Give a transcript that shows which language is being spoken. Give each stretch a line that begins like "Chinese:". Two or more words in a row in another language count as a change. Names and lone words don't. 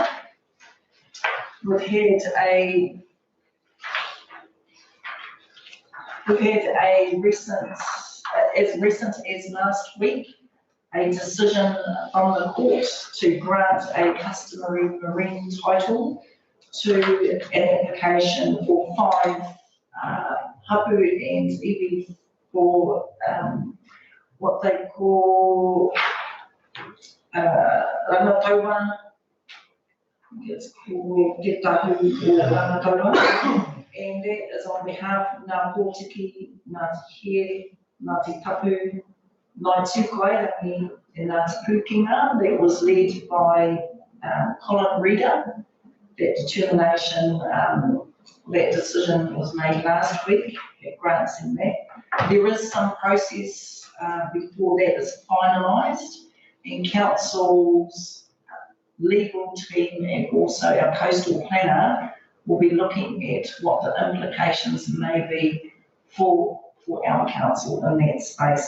English: We've had a recent, as recent as last week, a decision from the court to grant a customary marine title to an application for 5 hapu and iwi for what they call rangataua. It's called Te Tahu or rangataua, and that is on behalf of Ngā Pōtiki, Ngāti Here, Ngāti Tapu, Ngāi Tukoe and Ngāti Pukenga, that was led by Colin Reader. That determination, that decision was made last week. It grants him that. There is some process before that is finalised, and Council's legal team and also our coastal planner will be looking at what the implications may be for our council in that space.